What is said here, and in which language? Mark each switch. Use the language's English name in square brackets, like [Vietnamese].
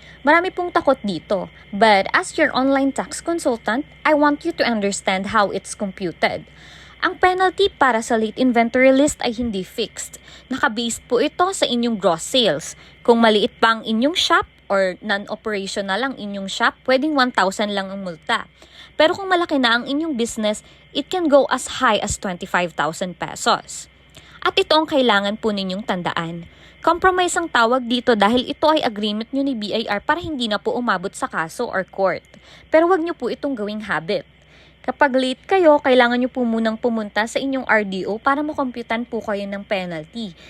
[Filipino] Marami pong takot dito, [English] but as your online tax consultant, I want you to understand how it's computed. [Filipino] Ang penalty para sa late inventory list ay hindi fixed. Naka-based po ito sa inyong gross sales. Kung maliit pa ang inyong shop or non-operational ang inyong shop, pwedeng 1,000 lang ang multa. Pero kung malaki na ang inyong business, [English] it can go as high as 25,000 pesos. [Filipino] At ito ang kailangan po ninyong tandaan. Compromise ang tawag dito dahil ito ay agreement nyo ni BIR para hindi na po umabot sa kaso or court. Pero wag nyo po itong gawing habit. Kapag late kayo, kailangan nyo po munang pumunta sa inyong RDO para makomputan po kayo ng penalty.